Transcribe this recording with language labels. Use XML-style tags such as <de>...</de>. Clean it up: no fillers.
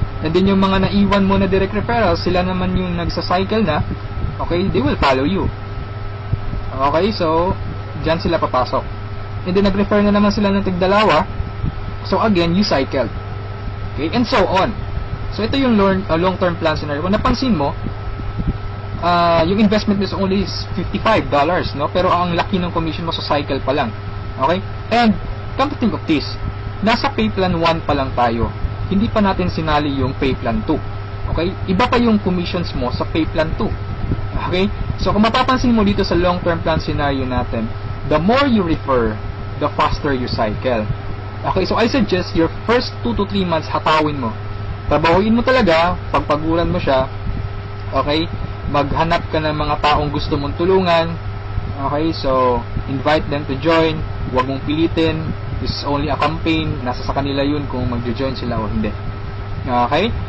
<tl>And then yung mga naiwan mo na direct referrals, sila naman yung nagsa-cycle na. Okay?</tl> <en>They will follow you.</en> <tl>Okay? So, dyan sila papasok. And then, nag-refer na naman sila ng tig-dalawa.</tl> <en>So, again, you cycled. Okay? And so on. So,</en> <tl>ito yung</tl> <en>long-term plan scenario.</en> <tl>Kung napansin mo, yung investment</tl> <en>is only</en> <tl>$55, no? Pero ang laki ng commission mo sa cycle pa lang.</tl> <en>Okay? And, come to think of this,</en> <tl>nasa</tl> <en>pay plan 1</en> <tl>pa lang tayo. Hindi pa natin sinali yung pay plan 2. Okay? Iba pa yung commissions mo sa pay plan 2. Okay?</tl> <en>So,</en> <tl>kung mapapansin mo dito sa</tl> <en>long-term plan scenario natin, the more you refer, the faster you cycle. Okay? So, I suggest your first 2 to 3 months</en> <tl>hatawin mo. Trabahuin mo talaga, pagpaguran mo siya. Okay? Maghanap ka ng mga taong gusto mong tulungan.</tl> <en>Okay? So, invite them to join.</en> <tl>Huwag mong pilitin.</tl> <en>This is only a campaign.</en> <tl>Nasa sa kanila yun kung mag-join sila o hindi. Okay?</tl>